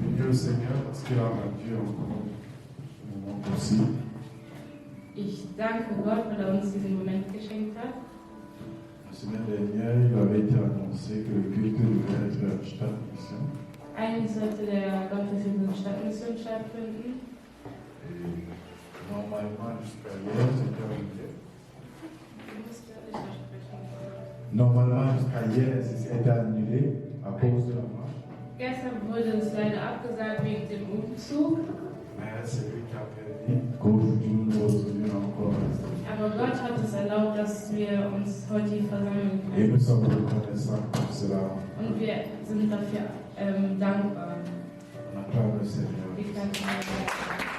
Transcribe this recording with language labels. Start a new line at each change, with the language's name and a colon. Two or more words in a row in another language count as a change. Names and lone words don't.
French: le Seigneur parce qu'il a rendu encore ce moment possible.
German: Ich danke Gott, weil er uns diesen Moment geschenkt hat.
French: La semaine dernière, il avait été annoncé que le culte devait être Stadtmission.
German: Eigentlich sollte der Gottesdienst in Stadtmission stattfinden.
French: Et normalement, jusqu'à hier, c'était annulé. Normalement, jusqu'à hier, c'était annulé à cause de la marche.
German: Gestern wurde es leider abgesagt wegen dem Umzug.
French: Mais c'est lui qui a permis qu'aujourd'hui nous nous retrouvions encore.
German: Aber Gott hat es erlaubt, dass wir uns heute hier versammeln
French: Et
German: können.
French: nous sommes reconnaissants pour cela.
German: Und wir sind dafür dankbar.
French: On acclame le Seigneur.
German: Ich danke Gott.